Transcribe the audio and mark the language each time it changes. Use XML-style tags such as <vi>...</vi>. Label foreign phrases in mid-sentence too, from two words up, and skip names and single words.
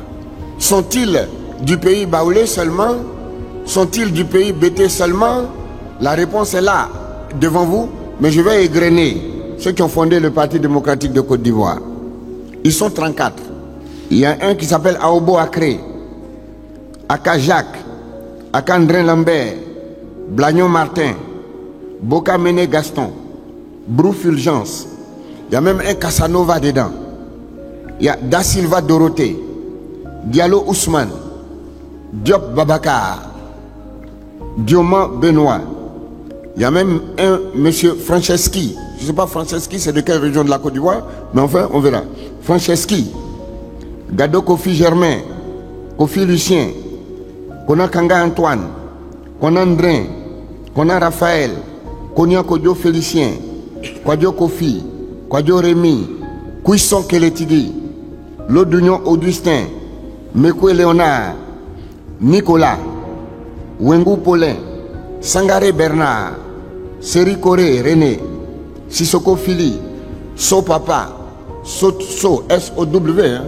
<fr>Sont-ils du pays baoulé seulement? Sont-ils du pays bété seulement? La réponse est là, devant vous, mais je vais égrener ceux qui ont fondé le Parti démocratique de Côte d'Ivoire. Ils sont 34. Il y a un qui s'appelle Aobo Akré, Aka Jacques, Aka André Lambert, Blagnon Martin, Boka Mene Gaston, Brou Fulgence. Il y a même un Casanova dedans. Il y a Da Silva Dorothée, Diallo Ousmane, Diop Babakar, Dioma Benoît. Il y a même un monsieur Franceschi. Je ne sais pas Franceschi, c'est de quelle région de la Côte d'Ivoire, mais enfin, on verra. Franceschi, Gado Kofi Germain, Kofi Lucien, Kona Kanga Antoine, Kona Andrin, Kona Raphaël, Konya Kodjo Félicien, Kwadjo Kofi, Kwadjo Rémi, Kouisson Keletidi, Lodunion Augustin, Mekwe Léonard, Nicolas, Wengu Paulin, Sangaré Bernard, Seri Koré René, Sissoko Fili, So Papa, S-O-W, hein?</fr>